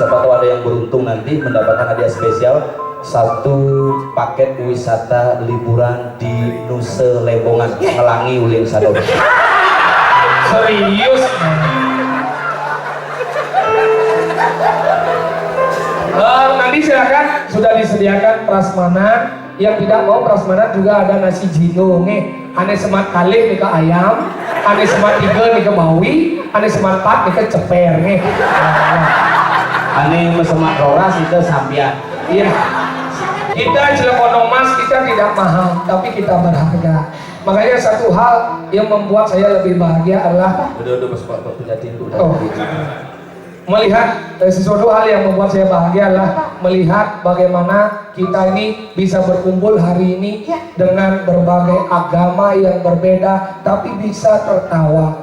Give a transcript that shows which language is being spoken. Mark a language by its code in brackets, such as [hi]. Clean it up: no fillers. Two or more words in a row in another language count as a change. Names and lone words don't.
[id] Siapa tahu ada yang beruntung nanti mendapatkan hadiah spesial, satu paket wisata liburan di Nusa Lembongan, Melangi Ulin Sadon. Serius. Nanti silakan, sudah disediakan prasmanan. Yang tidak mau prasmanan juga ada nasi jino nih. [ban] Ane semat kalih nih ke ayam, ane semat tiga nih ke bawi, ane semat empat nih ke ceper nih. Ane semat roras itu sampian. [id] Iya. Kita Cilegon Mas, kita tidak mahal, tapi kita berharga. Makanya satu hal yang membuat saya lebih bahagia adalah Udah Pak penyatiin udah. Oh. Melihat sesuatu hal yang membuat saya bahagia adalah melihat bagaimana kita ini bisa berkumpul hari ini dengan berbagai agama yang berbeda, tapi bisa tertawa.